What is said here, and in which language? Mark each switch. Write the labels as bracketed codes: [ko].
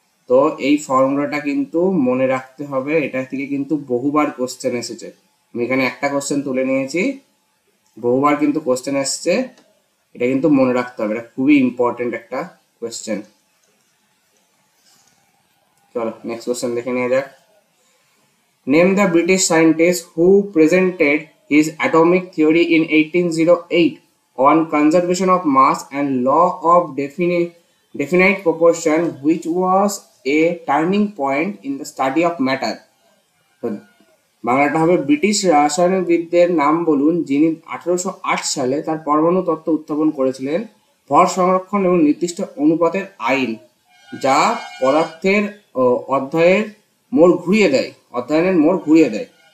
[bn] তো এই ফর্মুলাটা কিন্তু মনে রাখতে হবে, এটা থেকে কিন্তু বহুবার কোশ্চেন এসেছে। আমি এখানে একটা কোশ্চেন তুলে নিয়েছি, বহুবার কিন্তু কোশ্চেন এসেছে, এটা কিন্তু মনে রাখতে হবে, এটা খুবই ইম্পর্টেন্ট একটা কোশ্চেন। চলো নেক্সট কোশ্চেন দেখে নেওয়া যাক। [en] Name the British scientist who presented his atomic theory in 1808 on conservation of mass and law of definite proportion, which was a turning point in the study of matter. [bn] তো বাংলাটা হবে, British রাসায়নিকবিদদের নাম বলুন যিনি 1808 সালে তার পরমাণু তত্ত্ব উত্থাপন করেছিলেন, ভর সংরক্ষণ এবং নির্দিষ্ট অনুপাতের আইন, যা পদার্থের অধ্যয়নের মোড় ঘুরিয়ে দেয়।